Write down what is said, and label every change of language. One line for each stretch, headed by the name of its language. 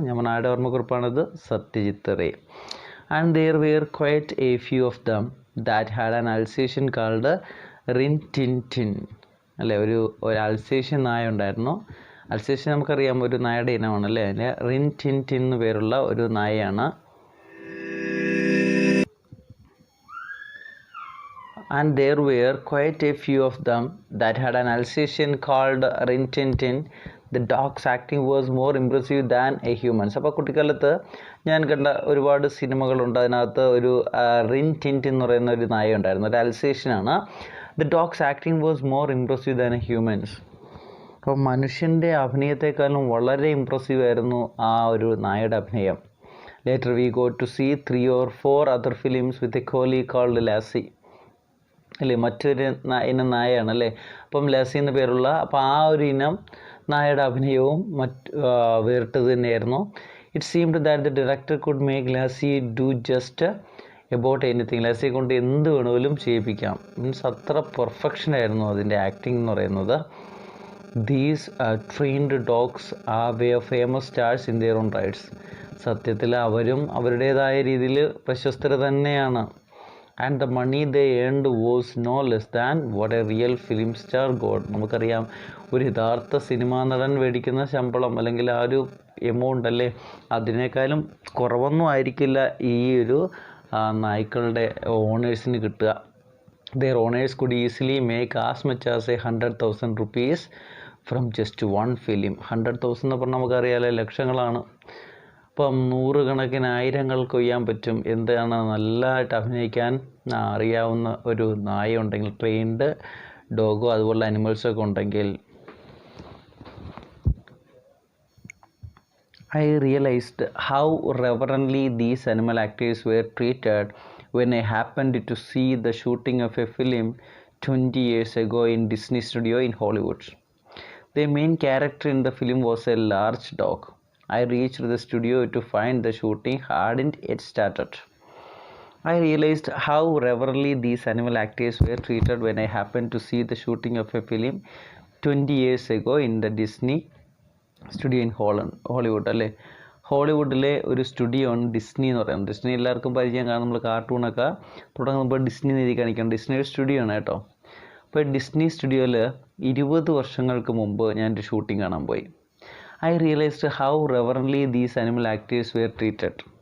Malayalam: ഞാൻ ആരുടെ ഓർമ്മക്കുറിപ്പാണത്?
English: Satyajit Ray. And there were quite a few of them that had an Alsatian called Rin Tin Tin അല്ലേ.
Malayalam: ഒരു Alsatian നായ ഉണ്ടായിരുന്നു. അൽസേഷ്യൻ നമുക്കറിയാം, ഒരു നായയുടെ ഇനമാണ് അല്ലേ. അതിന് റിൻ ടിൻ ടിൻ എന്ന് പേരുള്ള ഒരു നായയാണ്.
English: And there were quite a few of them that had an Alsatian called Rin Tin Tin. The dog's acting was more impressive than a human's.
Malayalam: അപ്പോൾ കുട്ടിക്കാലത്ത് ഞാൻ കണ്ട ഒരുപാട് സിനിമകളുണ്ട്. അതിനകത്ത് ഒരു റിൻ ടിൻ ടിൻ എന്ന് പറയുന്ന ഒരു നായ ഉണ്ടായിരുന്നു, ഒരു അൽസേഷ്യനാണ്.
English: The dogs acting was more impressive than a humans.
Malayalam: അപ്പോൾ മനുഷ്യൻ്റെ അഭിനയത്തെക്കാളും വളരെ ഇംപ്രസീവ് ആയിരുന്നു ആ ഒരു നായയുടെ അഭിനയം.
English: Later we go to see 3 or 4 other films with a collie called Lassie അല്ലേ.
Malayalam: മറ്റൊരു ഇനം നായയാണ് അല്ലേ. അപ്പം ലാസി എന്ന പേരുള്ള, അപ്പോൾ ആ ഒരു ഇനം നായയുടെ അഭിനയവും വേറിട്ടത് തന്നെയായിരുന്നു.
English: It seemed that the director could make Lassie do just about anything.
Malayalam: ലാസിയെ കൊണ്ട് എന്ത് വേണമെങ്കിലും ചെയ്യിപ്പിക്കാം. മീൻസ് അത്ര പെർഫെക്ഷൻ ആയിരുന്നു അതിൻ്റെ ആക്ടിങ് എന്ന് പറയുന്നത്.
English: These trained dogs were famous stars in their own rights.
Malayalam: സത്യത്തിൽ അവരും അവരുടേതായ രീതിയിൽ പ്രശസ്തർ തന്നെയാണ്.
English: And the money they earned was no less than what a real film star got.
Malayalam: നമുക്കറിയാം ഒരു യഥാർത്ഥ സിനിമാ നടൻ മേടിക്കുന്ന ശമ്പളം അല്ലെങ്കിൽ ആ ഒരു എമൗണ്ട് അല്ലേ, അതിനേക്കാളും കുറവൊന്നും ആയിരിക്കില്ല ഈ ഒരു നായ്ക്കളുടെ ഓണേഴ്സിന് കിട്ടുക.
English: Their owners could easily make as much as 100,000 rupees from just one film.
Malayalam: 100,000 എന്ന് പറഞ്ഞാൽ നമുക്കറിയാലോ ലക്ഷങ്ങളാണ്. അപ്പം 100 കണക്കിന് ആയിരങ്ങൾ കൊയ്യാൻ പറ്റും. എന്താണ് നല്ലതായിട്ട് അഭിനയിക്കാൻ അറിയാവുന്ന ഒരു നായ ഉണ്ടെങ്കിൽ, ട്രെയിൻഡ് ഡോഗോ അതുപോലുള്ള അനിമൽസൊക്കെ ഉണ്ടെങ്കിൽ.
English: I realized how reverently these animal actors were treated when I happened to see the shooting of a film 20 years ago in Disney Studio in Hollywood. The main character in the film was a large dog. I reached the studio to find the shooting hadn't yet started. I realized how reverently these animal actors were treated when I happened to see the shooting of a film 20 years ago in the Disney Studio in Hollywood അല്ലേ.
Malayalam: ഹോളിവുഡിലെ ഒരു studio ആണ് Disney എന്ന് പറയുന്നത്. Disney എല്ലാവർക്കും പരിചയം കാണും. നമ്മൾ കാർട്ടൂണൊക്കെ തുടങ്ങുമ്പോൾ ഡിസ്നി എഴുതി കാണിക്കണം. ഡിസ്നിയുടെ സ്റ്റുഡിയോ ആണ് കേട്ടോ. അപ്പോൾ ഡിസ്നി സ്റ്റുഡിയോയിൽ 20 വർഷങ്ങൾക്ക് മുമ്പ് ഞാനൊരു ഷൂട്ടിംഗ് കാണാൻ പോയി.
English: I realized how reverently these animal actors were treated.